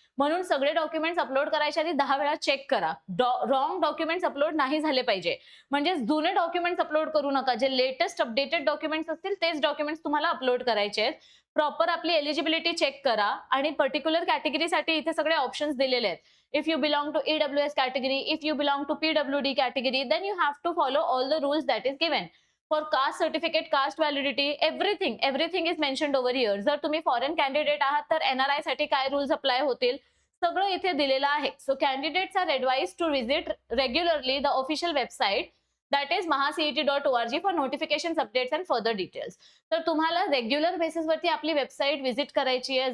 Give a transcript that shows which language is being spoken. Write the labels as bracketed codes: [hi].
[mr] म्हणून सगळे documents upload करायच्या आधी 10 वेळा चेक करा. रॉंग डॉक्युमेंट्स अपलोड नाही झाले पाहिजे. म्हणजे जुने डॉक्युमेंट्स अपलोड करू नका. जे लेटेस्ट अपडेटेड डॉक्युमेंट्स असतील तेच डॉक्युमेंट्स तुम्हाला अपलोड करायचे आहेत. प्रॉपर आपली एलिजिबिलिटी चेक करा आणि पर्टिक्युलर कॅटेगरीसाठी इथे सगळे ऑप्शन्स दिलेले आहेत [en] if you belong to EWS category, if you belong to PWD category, then you have to follow all the rules that is given. For caste certificate, caste validity, everything is mentioned over here. [mr] जर तुम्ही foreign candidate आहात तर NRI साठी काय rules apply होतील सगळं इथे दिलेलं आहे. [en] So candidates are advise to visit regularly the official website that is mahacet.org for notifications, updates and further details. [mr] तर तुम्हाला रेग्युलर बेसिसवरती आपली वेबसाईट व्हिजिट करायची आहे.